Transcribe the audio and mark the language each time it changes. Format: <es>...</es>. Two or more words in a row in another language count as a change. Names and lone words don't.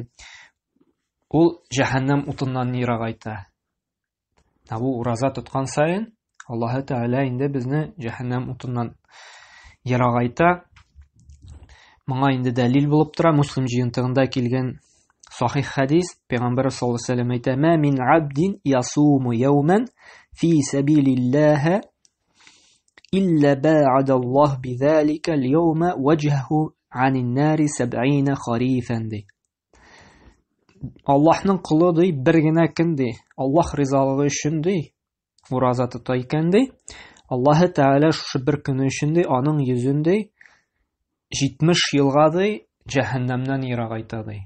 <tt>Ул җәһәннәм утыннан ерагайта. Бу ураза тоткан сайын Аллаһ Тәгалә инде безне җәһәннәм утыннан ерагайта. Моңа инде дәлил булып тора Муслим җыентыгында килгән сахих хадис.</tt> <ar>Пәйгамбәр صلى الله عليه وسلم әйтә: "ما من عبد يصوم يوما في سبيل الله إلا باعد الله بذلك اليوم وجهه عن النار 70 خريفا" ди.</ar> <tt>Аллаһның кулы ди бер генә көн ди, Аллаһ ризалыгы өчен ди ураза тота икән ди. Аллаһ Тәгалә шушы бер көн өчен ди аның йөзен ди 70 елга ди җәһәннәмнән ерагайта ди.</tt>